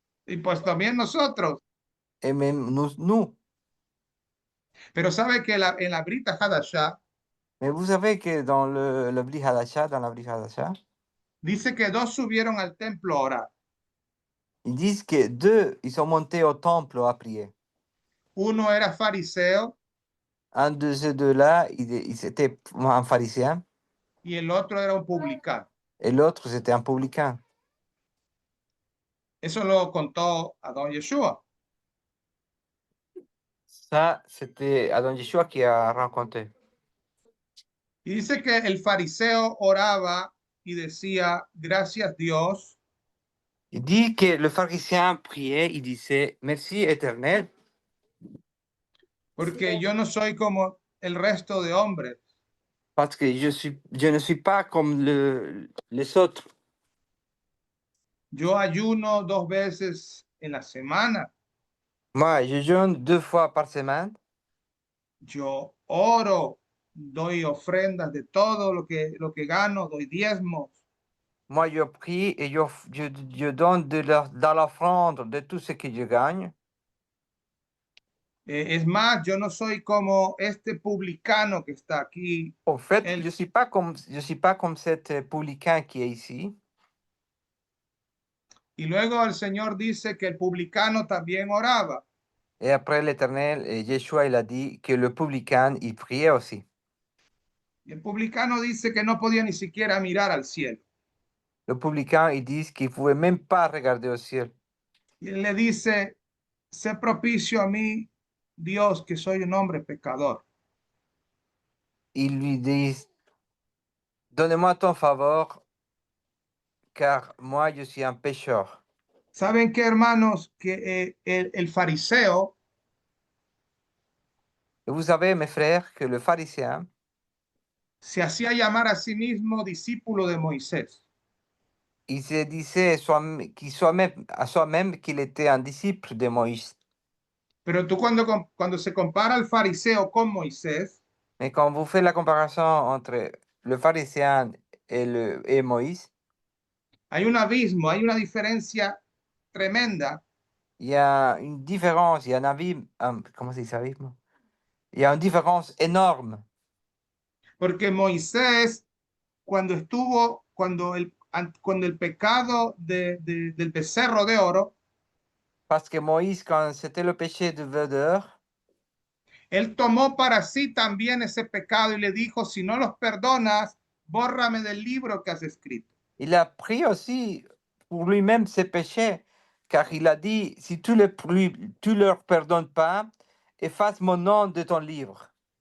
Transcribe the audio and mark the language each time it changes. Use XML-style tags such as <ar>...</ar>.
<es>y pues también nosotros.</es> <fr>Et même nous.</fr> <es>Pero sabe que en la Brita Hadashah</es> <fr>Mais vous savez que dans le Bli Hadasha,</fr> <es>dice que dos subieron al templo a orar.</es> <fr>ils disent que deux, ils sont montés au temple à prier.</fr> <es>Uno era fariseo</es> <fr>Un de ces deux-là, il était un pharisien,</fr> <es>y el otro era un publicano.</es> <fr>et l'autre, c'était un publicain.</fr> <es>Eso lo contó a don Yeshua.</es> <fr>Ça, c'était Adon Yeshua qui a raconté.</fr> <es>Y dice que el fariseo oraba y decía, gracias Dios,</es> <fr>Il dit que le pharisien priait, il disait, merci éternel,</fr> <es>porque yo no soy como el resto de hombres.</es> <fr>parce que je ne suis pas comme les autres.</fr> <es>Yo ayuno 2 veces en la semana.</es> <fr>Moi, je jeûne 2 fois par semaine.</fr> <es>Yo oro, doy ofrendas de todo lo que gano, doy diezmos.</es> <fr>Moi, je prie et je donne dans l'offrande de tout ce que je gagne.</fr> <es>Es más, yo no soy como este publicano que está aquí.</es> <fr>En fait,</fr> <es>Él-</es> <fr>je suis pas comme cet publicain qui est ici.</fr> <es>y luego el Señor dice que el publicano también oraba.</es> <fr>Et après l'Éternel, Yeshua, il a dit que le publicain, il priait aussi.</fr> <es>Y el publicano dice que no podía ni siquiera mirar al cielo.</es> <fr>Le publicain, ils disent qu'il ne pouvait même pas regarder au ciel.</fr> <es>Y él le dice, sé propicio a mí, Dios, que soy un hombre pecador.</es> <fr>Ils lui disent, donne-moi ton favor, car moi, je suis un pécheur.</fr> <es>¿Saben qué, hermanos? Que el fariseo</es> <fr>Et vous savez, mes frères, que le pharisien,</fr> <es>se hacía llamar a sí mismo discípulo de Moisés.</es> <fr>il se disait à soi-même qu'il était un disciple de Moïse.</fr> <es>Pero tú cuando se compara al fariseo con Moisés,</es> <fr>Mais quand vous faites la comparaison entre le pharisien et Moïse,</fr> <es>hay un abismo, hay una diferencia tremenda,</es> <fr>il y a une différence, il y a un comment c'est ça, abisme? Il y a une différence énorme.</fr> <es>porque Moisés, cuando el pecado del becerro de oro,</es> <fr>Parce que Moïse, quand c'était le péché de veau d'or,</fr> <es>él tomó para sí también ese pecado y le dijo, si no los perdonas, bórrame del libro que has escrito.</es> <fr>il a pris aussi pour lui-même ses péchés, car il a dit, si tu leur pardonnes pas, efface mon nom de ton livre.</fr>